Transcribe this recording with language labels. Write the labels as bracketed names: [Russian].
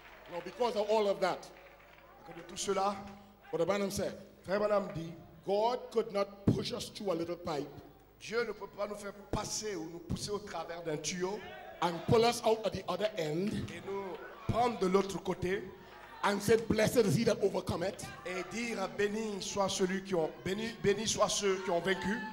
[English] now because of all of that, [French] à cause de tout cela, [English] what Branham said, [French] Frère Branham dit, [English] God could not push us through a little pipe [French] Dieu ne peut pas nous faire passer ou nous pousser au travers d'un tuyau [English] and pull us out at the other end [French] et nous prendre de l'autre côté [English] and said, blessed is he that overcometh. [French] et dire béni soit béni soit ceux qui ont vaincu.